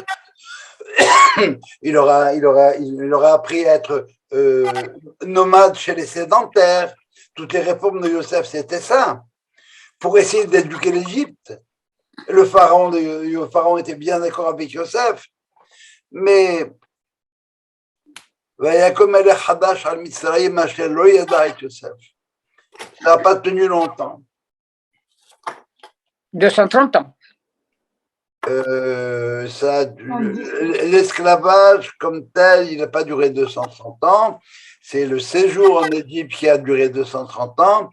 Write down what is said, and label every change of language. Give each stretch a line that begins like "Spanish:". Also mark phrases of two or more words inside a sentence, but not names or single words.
French: Il aura appris à être nomade chez les sédentaires. Toutes les réformes de Yosef, c'était ça. Pour essayer d'éduquer l'Égypte. Le pharaon était bien d'accord avec Yosef. Mais
Hebrew: ויקום מלך חדש על מצרים אשר לא ידע את יוסף.
French: Ça n'a pas tenu longtemps. 230 ans. L'esclavage comme tel, il n'a pas duré 230 ans. C'est le séjour en Égypte qui a duré 230 ans.